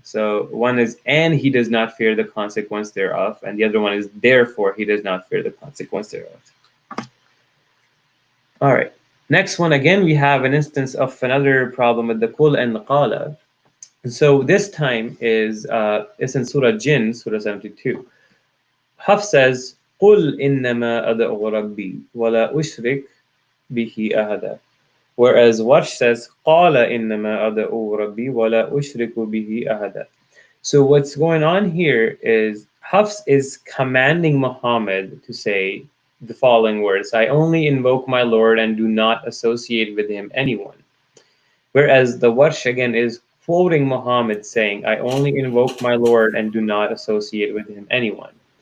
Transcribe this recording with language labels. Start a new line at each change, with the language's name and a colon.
English: So one is, and he does not fear the consequence thereof, and the other one is, therefore he does not fear the consequence thereof. All right. Next one, again, we have an instance of another problem with the kul and the qala. So this time it's in Surah Jinn, Surah 72. Hafs says,
Arabic: قُلْ إِنَّمَا أَدْعُو رَبِّي وَلَا أُشْرِكْ بِهِ أَحَدًا.
English: Whereas Warsh says,
Arabic: قَالَ إِنَّمَا أَدْعُو رَبِّي وَلَا أُشْرِكُ بِهِ أَحَدًا.
English: So what's going on here is Hafs is commanding Muhammad to say the following words: I only invoke my Lord and do not associate with him anyone. Whereas the Warsh again is quoting Muhammad saying, I only invoke my Lord and do not associate with him anyone.